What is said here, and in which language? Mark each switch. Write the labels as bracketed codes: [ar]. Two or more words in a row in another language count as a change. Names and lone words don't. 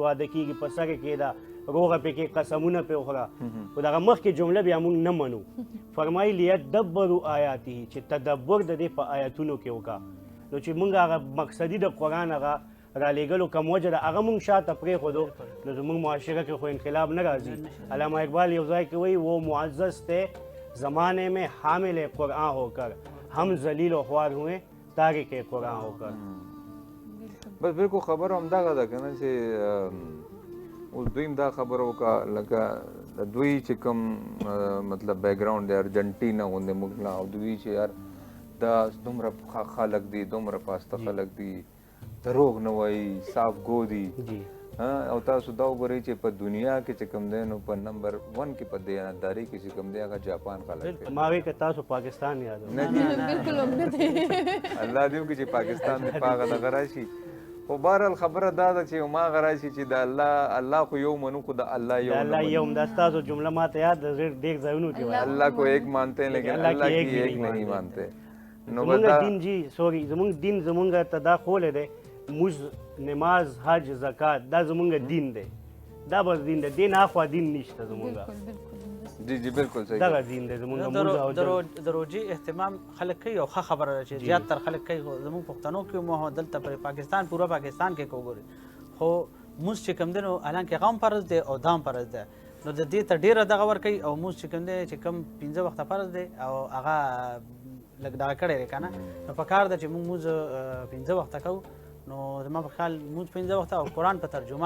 [ps] واده کېږي په سر کېده روغه پکې قسمونه پې وخوره خو دغه مخکې جمله بیا موږ نه منو فرمایي [ar] لیدبروا آیاته [ps] چې تدبر د دې په آیتونو کې وکړه نو چې موږ هغه مقصدي د قرآن هغه رالیږلو کم وجه ده هغه موږ شاته پرېښودو نو زموږ معاشره کې خو انقلاب نه راځي علامه اقبال یو ځای کې وایي [ur] وہ معزز تھے زمانے میں حامل قرآن ہو کر ہم ذلیل و خوار ہوئے تارک قرآن ہو کر [ps] بس بالکل خبر همدغه ده که نه چې اوس دوی هم دا خبره وکړه لکه د دوی چې کوم مطلب بیکګراؤنډ دی ارجنټینا غوندې موږ نه او دوی چې یار دا دومره خلک دي دومره پاسته خلک دي دروغ نه وایي صاف ګو دي او تاسو دا وګورئ چې په دنیا کې چې کوم دی نو په نمبر 1 کې په دیانتداري کې چې کوم دی هغه جاپان خلک دي ما وایي که تاسو پاکستان یادوئ بالکل هم نه دی الله دې وکړي چې پاکستان دې په هغه دغه راشي خو بهرحال خبره دا ده چې هماغه راشي چې د الله خو یو منو خو د الله یو الله یو دا ستاسو جمله ماته یاد ده ډېر ځایونو کې وایي [ur] الله کو ایک مانتے ہیں لیکن اللہ کی ایک نہیں مانتے [ps] زمونږ دین جی سوري زمونږ دین زمونږ ته دا خولی دی موږ نماز حج زکات دا زمونږ دین دی دا بس دین دی دین اخوا دین نشته زمونږ جی جی بالکل صحیح دغه دین دی زمونږ موږ او د روجي اهتمام خلک کوي او ښه خبره ده چې زیاتره خلک کوي زمونږ پښتنو کې مو دلته په پاکستان پوره پاکستان کې وګورئ خو موږ چې کوم دی نو حالانکې هغه هم فرض دی او دا هم فرض دی نو د دې ته ډېره دغه ورکوي او موږ چې کوم دی چې کوم 15 وخته فرض دی او هغه لږ دغه کړی دی که نه نو پکار ده چې موږ 15 وخته کوو نو زما په خیال موږ 15 وخته او قرآن په ترجمه